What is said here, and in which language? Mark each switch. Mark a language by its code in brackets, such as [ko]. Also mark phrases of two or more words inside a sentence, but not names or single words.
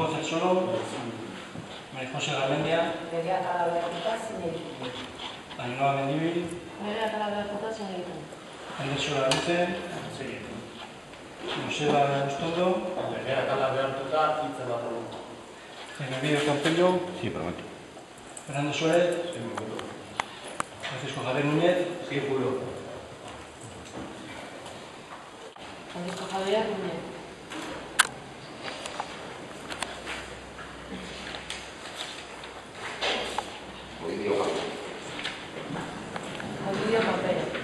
[eu] Inigo Zertzolo, Maria Jose Garmendia, Legeak ala behartuta zinegiten. Ainhoa Mendibil, Legeak ala behartuta zinegiten. Andersora Arute, Joseba Ustondo, Legeak ala behartuta hitz ematen du. Emilio Campello, [es] Sí, prometo. Fernando Suárez, Francisco Javier Núñez, Francisco Javier Núñez. Ovidio Campello.